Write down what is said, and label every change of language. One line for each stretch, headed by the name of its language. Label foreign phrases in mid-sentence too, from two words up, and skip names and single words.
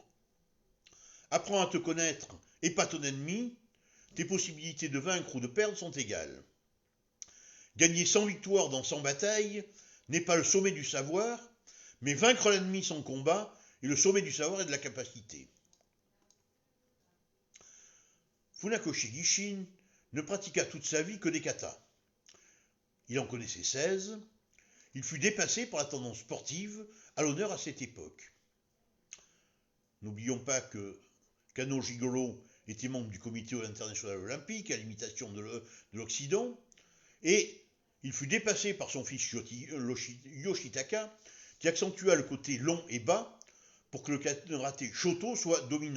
French: Apprends à te connaître et pas ton ennemi, tes possibilités de vaincre ou de perdre sont égales. Gagner 100 victoires dans 100 batailles n'est pas le sommet du savoir, mais vaincre l'ennemi sans combat est le sommet du savoir et de la capacité. Funakoshi Gishin ne pratiqua toute sa vie que des katas. Il en connaissait 16. Il fut dépassé par la tendance sportive à l'honneur à cette époque. N'oublions pas que Kano Jigoro était membre du comité international olympique à l'imitation de l'Occident, et il fut dépassé par son fils Yoshitaka, qui accentua le côté long et bas pour que le karaté Shoto soit dominant.